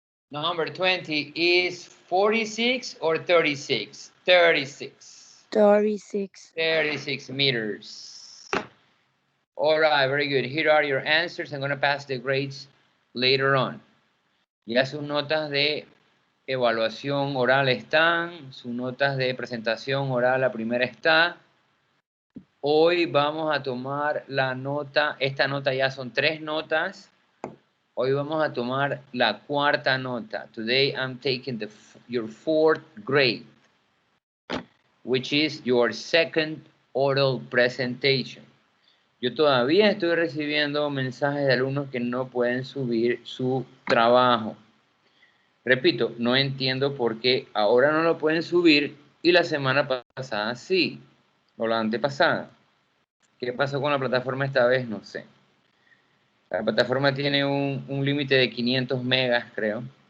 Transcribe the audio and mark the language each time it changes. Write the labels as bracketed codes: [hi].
[en] Number 20 is 46 or 36? 36. 36. 36 meters. All right, very good. Here are your answers. I'm going to pass the grades later on. [es] Ya sus notas de evaluación oral están, sus notas de presentación oral, la primera está. Hoy vamos a tomar la nota, esta nota ya son 3 notas. Hoy vamos a tomar la cuarta nota. [en] Today I'm taking your 4th grade, which is your second oral presentation. [es] Yo todavía estoy recibiendo mensajes de alumnos que no pueden subir su trabajo. Repito, no entiendo por qué ahora no lo pueden subir y la semana pasada sí, o la antepasada. ¿Qué pasó con la plataforma esta vez? No sé. La plataforma tiene un límite de 500 megas, creo.